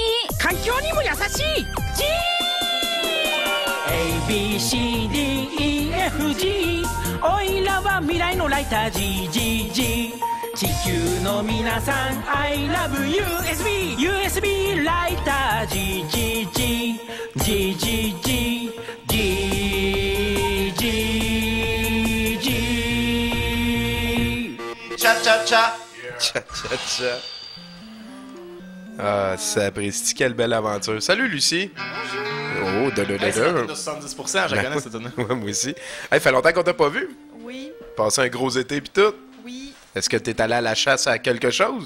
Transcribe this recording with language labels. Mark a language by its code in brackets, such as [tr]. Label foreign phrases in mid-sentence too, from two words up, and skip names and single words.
[ja] 環境にも優しい G ABCDEFG おいらは未来のライター GGG 地球の皆さん [en] I love USB USB [ja] ライター GGG GGG GGG チャチャチャ Tcha tcha tcha. [fr] Ah, sapristi, quelle belle aventure. Salut Lucie. Oh, de Hey, c'est la tune de 70%, je la connais cette tune. Ouais, moi aussi. Hey, fait longtemps qu'on t'a pas vu. Oui. Passé un gros été pis tout. Oui. Est-ce que t'es allé à la chasse à quelque chose?